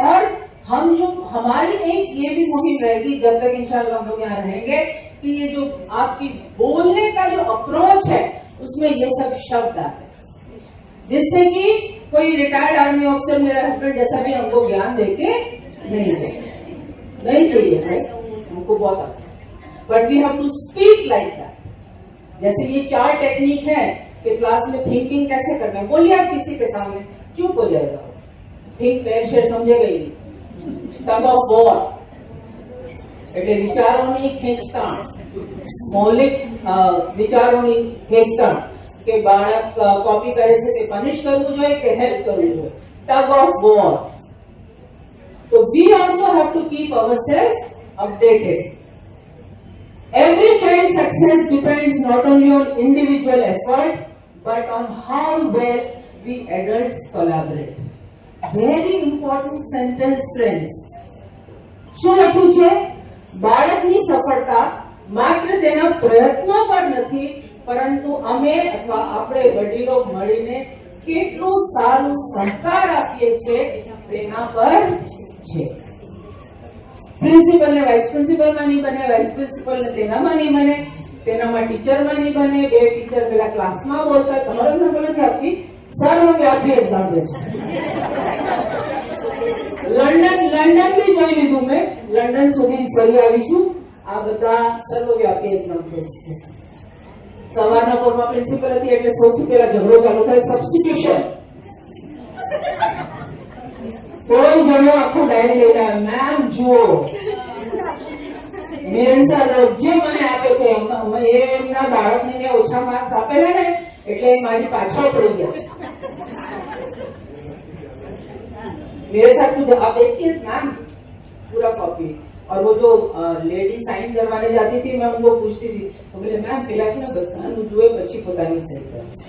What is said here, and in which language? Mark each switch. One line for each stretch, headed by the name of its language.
Hindi: और हम जो हमारी एक ये भी मुहिम रहेगी जब तक इंशाल्लाह हम लोग यहाँ रहेंगे कि ये जो आपकी बोलने का जो अप्रोच है उसमें ये सब शब्द आ जाए, जिससे कि कोई रिटायर्ड आर्मी ऑफिसर मेरा हस्बैंड जैसा भी हमको ज्ञान देके नहीं चाहिए भाई, हमको बहुत आसान.
English: But we have to speak like that.
Hindi: जैसे ये 4 टेक्निक है कि क्लास में थिंकिंग कैसे करना है, बोलिए आप किसी के सामने चुप हो जाएगा. थिंक पेयर शेयर समझेगा ही.
Gujarati: टग ऑफ वॉर એટલે વિચારોની ખેંચતાણ, મૌલિક વિચારોની ખેંચતાણ કે બાળક કોપી કરે છે તે પનિશ કરવું જોઈએ કે હેલ્પ કરવું જોઈએ. Tug of war.
English: તો we also have to keep ourself updated. Every child's success depends not only on individual effort but on how well we adults collaborate. Very important sentence, friends.
Gujarati: શું લખ્યું છે? બાળકની સફળતા માત્ર તેના પ્રયત્નો પર નથી પરંતુ અમે અથવા આપણે વડીલો મળીને કેટલું સારું સહકાર આપીએ છીએ તેના પર છે. પ્રિન્સિપલ ને વાઇસ પ્રિન્સિપલમાં નહીં બને, વાઇસ પ્રિન્સિપલ ને તેનામાં નહીં બને, તેનામાં ટીચરમાં નહીં બને. 2 ટીચર પેલા ક્લાસમાં બોલતા. તમારો એક્ઝામ્પલ નથી આપતી, સર્વવ્યાપી એક્ઝામ્પલ છે. લંડન બી જોઈ લીધું મેં, લંડન સુધી ફરી આવી છું. આ બધા સર્વવ્યાપી એક્ઝામ્પલ્સ છે. સવારના પોરમાં પ્રિન્સિપલ હતી એટલે સૌથી પહેલા ઝઘડો ચાલુ થાય, સબસ્ટિટ્યુશન. કોઈ જણો આખું ડાયરી લઈને આવે, મેમ જુઓ મેન્સર જે મને આપે છે એમના બાળકને મેં ઓછા માર્ક્સ આપેલા ને એટલે મારી પાછળ પડી ગયા.
Hindi: मेरे साथ कुछ आप देखिए मैम पूरा कॉपी. और वो जो लेडी साइन करवाने जाती थी मैं उनको पूछती थी तो बोले मैम
Gujarati: पेला છે ને બધાનું જોએ પછી પોતાની સહી કરે.